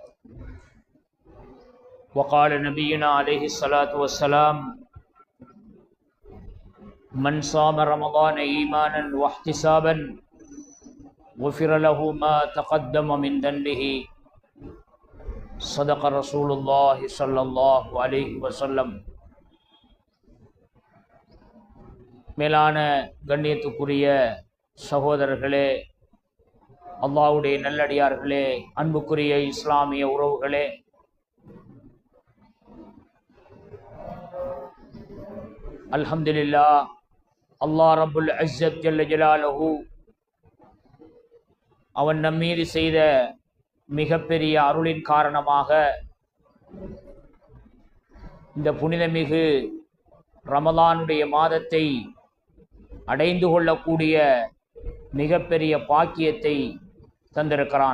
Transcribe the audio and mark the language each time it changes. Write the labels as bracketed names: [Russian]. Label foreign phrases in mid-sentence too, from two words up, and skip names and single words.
[Arabic] وقال نبينا عليه الصلاة والسلام: من صام رمضان إيمانا واحتسابا غفر له ما تقدم من ذنبه صدق رسول الله صلى الله عليه وسلم. [Tamil] மேலான கண்ணியத்துக்குரிய சகோதரர்களே, அல்லாஹ்வுடைய நல்லடியார்களே, அன்புக்குரிய இஸ்லாமிய உறவுகளே, [Arabic] الحمد لله، الله رب العزة جل جلاله [Tamil] அவன் நம்மீது செய்த மிகப்பெரிய அருளின் காரணமாக இந்த புனிதமிகு ரமலானுடைய மாதத்தை அடைந்து கொள்ளக்கூடிய மிகப்பெரிய பாக்கியத்தை தந்திருக்கிறான்.